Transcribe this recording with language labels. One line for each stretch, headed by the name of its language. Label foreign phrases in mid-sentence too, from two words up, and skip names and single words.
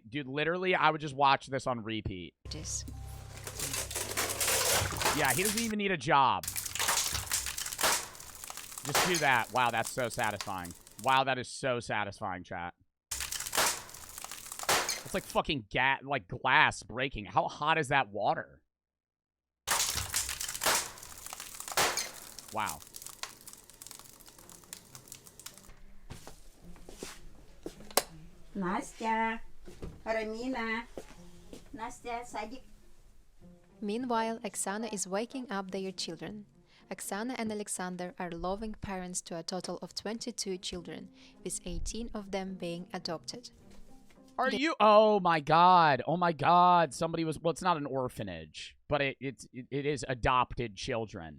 English: Dude, literally, I would just watch this on repeat. Yeah, he doesn't even need a job. Just do that. Wow, that's so satisfying. Wow, that is so satisfying, chat. It's like fucking glass breaking. How hot is that water? Wow.
Russian: Настя, Рамина, Настя, садик.
English: Meanwhile, Oksana is waking up their children. Oksana and Alexander are loving parents to a total of 22 children, with 18 of them being adopted. Are you? Oh my god! Oh my god! Somebody was. Well, it's not an orphanage, but it is adopted children.